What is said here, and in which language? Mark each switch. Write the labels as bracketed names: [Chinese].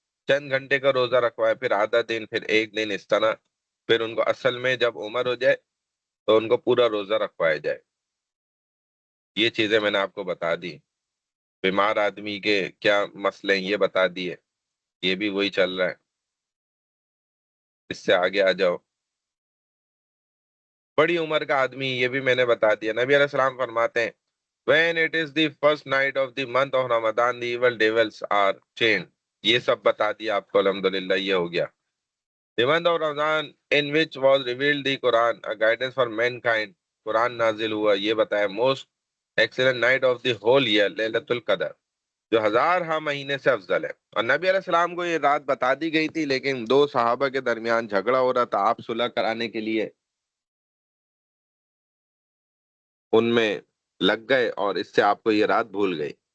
[Urdu] چند گھنٹے کا روزہ رکھوائے، پھر آدھا دن، پھر ایک دن، اس طرح پھر ان کو اصل میں جب عمر ہو جائے تو ان کو پورا روزہ رکھوایا جائے. یہ چیزیں میں نے آپ کو بتا دی. بیمار آدمی کے کیا مسئلے ہیں یہ بتا دیے، یہ بھی وہی چل رہا ہے. اس سے آگے آ جاؤ. بڑی عمر کا آدمی، یہ بھی میں نے بتا دیا. نبی علیہ السلام فرماتے ہیں [English] when it is the first night of the month of Ramadan the evil devils are chained. [Urdu] یہ سب بتا دیا آپ کو، الحمدللہ یہ ہو گیا. [English] The month of Ramadan in which was revealed the Quran, a guidance for mankind. [Urdu] قرآن نازل ہوا، یہ بتایا. [English] most excellent night of the whole year [Urdu] لیلۃ القدر، جو ہزار ہاں مہینے سے افضل ہے. اور نبی علیہ السلام کو یہ رات بتا دی گئی تھی، لیکن دو صحابہ کے درمیان جھگڑا ہو رہا تھا. آپ صلح کرانے کے لیے ان میں لگ گئے اور اس سے آپ کو یہ رات بھول گئی.